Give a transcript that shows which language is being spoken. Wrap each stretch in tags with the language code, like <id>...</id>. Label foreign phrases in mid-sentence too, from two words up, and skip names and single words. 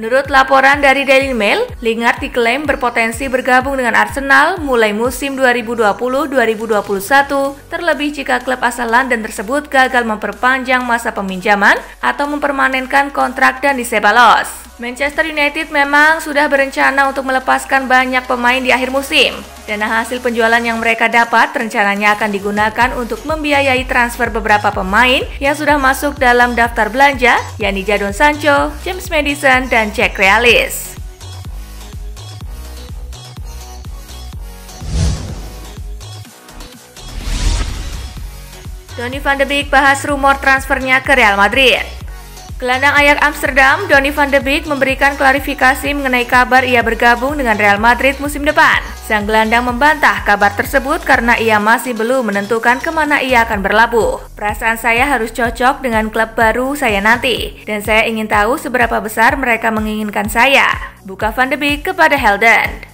<id>Menurut laporan dari Daily Mail, Lingard diklaim berpotensi bergabung dengan Arsenal mulai musim 2020-2021, terlebih jika klub asal London tersebut gagal memperpanjang masa peminjaman atau mempermanenkan kontrak Dani Ceballos. Manchester United memang sudah berencana untuk melepaskan banyak pemain di akhir musim. Dana hasil penjualan yang mereka dapat rencananya akan digunakan untuk membiayai transfer beberapa pemain yang sudah masuk dalam daftar belanja, yakni Jadon Sancho, James Maddison, dan Jack Grealish. Donny van de Beek bahas rumor transfernya ke Real Madrid. Gelandang Ajax Amsterdam, Donny van de Beek memberikan klarifikasi mengenai kabar ia bergabung dengan Real Madrid musim depan. Sang gelandang membantah kabar tersebut karena ia masih belum menentukan kemana ia akan berlabuh. Perasaan saya harus cocok dengan klub baru saya nanti, dan saya ingin tahu seberapa besar mereka menginginkan saya, buka Van de Beek kepada Helden.</id>